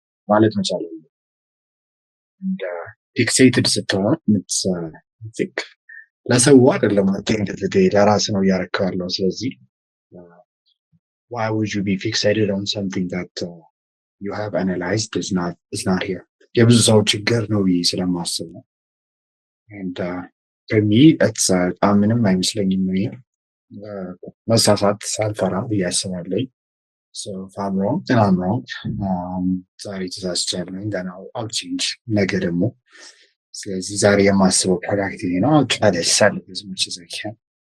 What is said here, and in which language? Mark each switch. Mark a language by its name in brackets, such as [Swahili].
[Amharic] ማለት መቻል [English] and fixated ስትሆን it's like [Amharic] ለሰው አይደለም እንደዚህ ለራስ ነው እያረከው ያለው። ስለዚህ [English] why would you be fixated on something that you have analyzed is not here? [Amharic] የብዙ ሰው ችግር ነው ስለማስብ ነው። [English] and for me it's [Amharic] ምንም አይመስለኝም ነው መሳሳት ሳልፈራ ብዬ አስባለሁ። [English] So if I'm wrong, then I'm wrong. [Amharic] ዛሬ ተሳስቻለሁ [English] then I'll change [Amharic] ነገ ደግሞ ስለዚህ ዛሬ የማስበው ፕሮዳክቲቭ ነው። [English] I'll try to set it as much as I can.